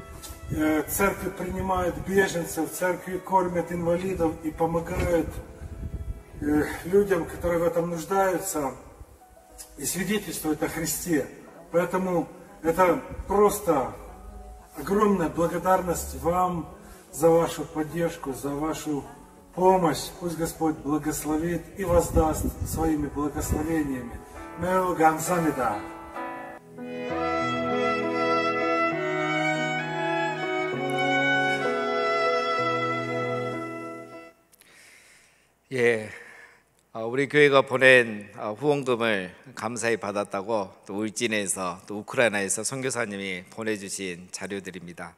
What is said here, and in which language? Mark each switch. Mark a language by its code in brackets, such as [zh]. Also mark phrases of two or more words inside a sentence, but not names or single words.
[ru] Церкви принимают беженцев, церкви кормят инвалидов и помогают людям, которые в этом нуждаются, и свидетельствуют о Христе. Поэтому это просто огромная благодарность вам за вашу поддержку, за вашу помощь. Пусть Господь благословит и воздаст своими благословениями. [ko] 매우 감사합니다. 우리 교회가 보낸 후원금을 감사히 받았다고 또 울진에서 또 우크라이나에서 선교사님이 보내주신 자료들입니다.